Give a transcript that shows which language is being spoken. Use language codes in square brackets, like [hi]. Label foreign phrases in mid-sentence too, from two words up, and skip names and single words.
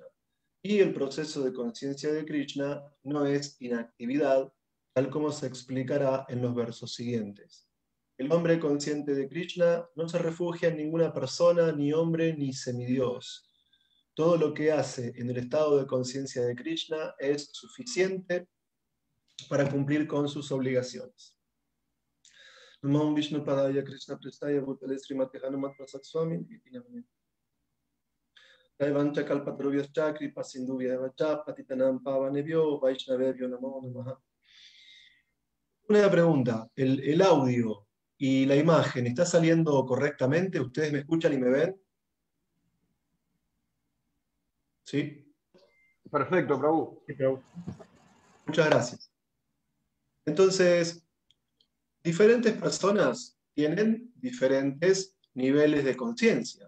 [es] Y el proceso de conciencia de Krishna no es inactividad, tal como se explicará en los versos siguientes. El hombre consciente de Krishna no se refugia en ninguna persona, ni hombre, ni semidios. Todo lo que hace en el estado de conciencia de Krishna es suficiente para cumplir con sus obligaciones. [sa] Namo Vishnu Padaya Krishna Prestaya Bhutale Srimati Hanumat Prasad Swami Itinamani. Daivancha Kalpatarubhyas Chakri Pasindubhya Evacha Patitanam Pavanebhyo Vaishnavebhyo Namo Namaha. [es] Una pregunta, el audio y la imagen, ¿está saliendo correctamente? ¿Ustedes me escuchan y me ven? ¿Sí? Perfecto, Prabhu. Sí, Prabhu. Muchas gracias. Entonces, diferentes personas tienen diferentes niveles de conciencia.